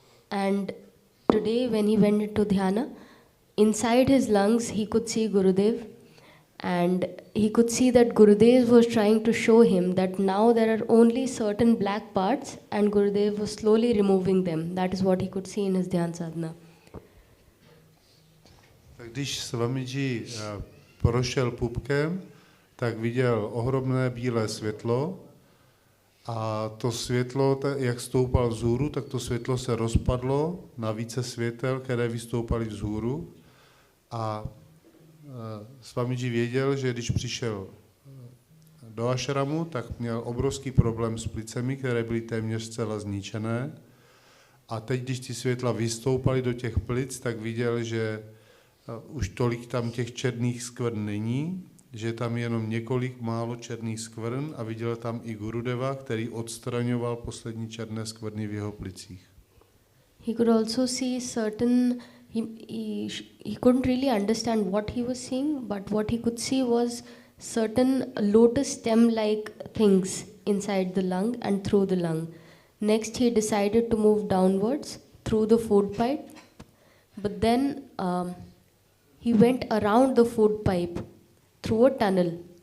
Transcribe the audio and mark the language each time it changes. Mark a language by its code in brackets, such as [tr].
[en] And today, when he went into dhyana, inside his lungs he could see Gurudev, and he could see that Gurudev was trying to show him that now there are only certain black parts, and Gurudev was slowly removing them. That is what he could see in his dhyan sadhana. [cs] Když Swamiji prošel pupkem, tak viděl ohromné bílé světlo a to světlo, jak stoupal vzhůru, tak to světlo se rozpadlo na více světel, které vystoupaly vzhůru. A Swamiji věděl, že když přišel do ašramu, tak měl obrovský problém s plicemi, které byly téměř zcela zničené. A teď, když ty světla vystoupaly do těch plic, tak viděl, že už tolik tam těch černých skvrn není, že tam je jenom několik málo černých skvrn a viděl tam i Gurudeva, který odstraňoval poslední černé skvrny v jeho plicích. [en] He could also see certain, he couldn't really understand what he was seeing, but what he could see was certain lotus stem-like things inside the lung and through the lung. Next, he decided to move downwards through the food pipe, but then he went around the food pipe through a tunnel.